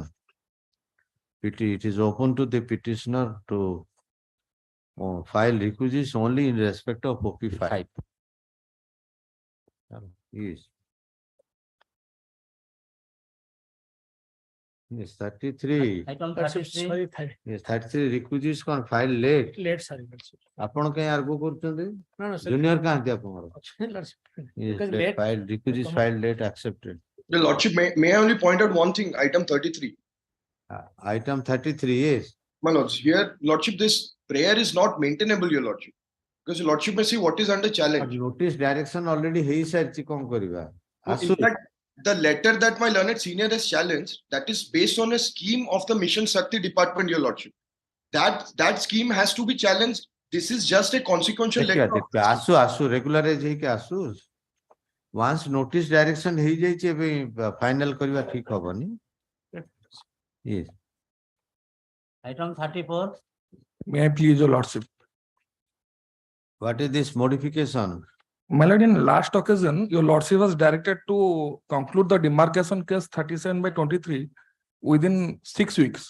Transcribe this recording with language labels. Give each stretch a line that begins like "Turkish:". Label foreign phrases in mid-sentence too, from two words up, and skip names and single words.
English: It is open to the petitioner to file requisites only in respect of OP5. Yes. Yes, 33. Item 33. Yes, 33 requisites can file late. Late, sorry.
Odia: ଆପଣ କାଇଁ argue କରୁଛନ୍ତି?
English: No, sir.
Odia: Junior କାହାନ୍ତି ଆପଣଙ୍କର?
English: Because Yes, late late- file, requisites filed late accepted. The Lordship, may I only point out one thing, item 33. Item 33, yes. My lords, here, Lordship, this prayer is not maintainable, your Lordship. Because your Lordship may see what is under challenge. Notice direction already
Odia: ହେଇସାରିଛି କଣ କରିବା?
English: In fact, the letter that my learned senior has challenged, that is based on a scheme of the Mission Shakti department, your Lordship. That scheme has to be challenged. This is just a consequential letter.
Odia: ଆସୁ regularize ହେଇକି ଆସୁ.
English: Once notice direction
Odia: ହେଇଯାଇଛି ଏବେ final କରିବା ଠିକ ହବନି.
English: Yes. Item 34. May I please your lordship? What is this modification? My lord, in last occasion, your lordship was directed to conclude the demarcation case 37/23 within 6 weeks.